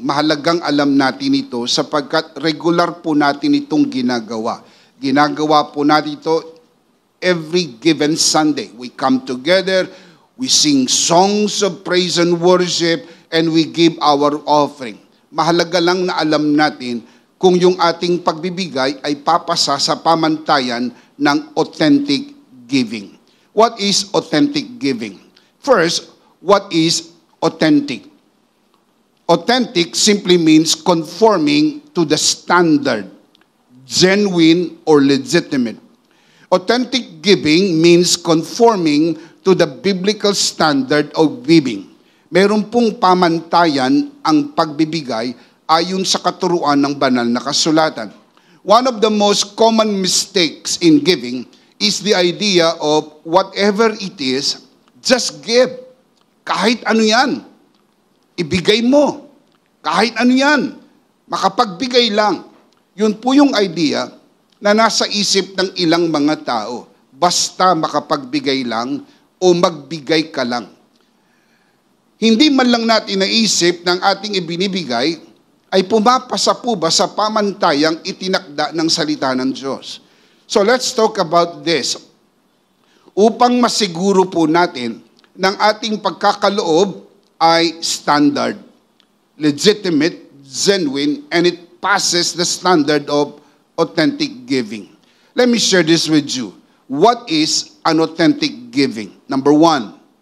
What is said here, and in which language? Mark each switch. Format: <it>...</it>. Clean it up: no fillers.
<tl>Mahalagang alam natin ito sapagkat regular po natin itong ginagawa. Ginagawa po natin ito</tl> <en>every given Sunday. We come together, we sing songs of praise and worship, and we give our offering.</en> <tl>Mahalaga lang na alam natin kung yung ating pagbibigay ay papasa sa pamantayan ng authentic giving.</tl> <en>What is authentic giving? First, what is authentic? Authentic simply means conforming to the standard, genuine or legitimate. Authentic giving means conforming to the biblical standard of giving.</en> <tl>Meron pong pamantayan ang pagbibigay ayon sa katuruan ng banal na kasulatan.</tl> <en>One of the most common mistakes in giving is the idea of whatever it is, just give.</en> <tl>Kahit ano yan, ibigay mo. Kahit ano yan, makapagbigay lang. Yun po yung idea na nasa isip ng ilang mga tao. Basta makapagbigay lang o magbigay ka lang. Hindi man lang natin naisip ng ating ibinibigay ay pumapasa po ba sa pamantayang itinakda ng salita ng Diyos.</tl> <en>So let's talk about this.</en> <tl>Upang masiguro po natin ng ating pagkakaloob ay</tl> <en>standard, legitimate, genuine, and it passes the standard of authentic giving. Let me share this with you. What is an authentic giving? Number one,</en>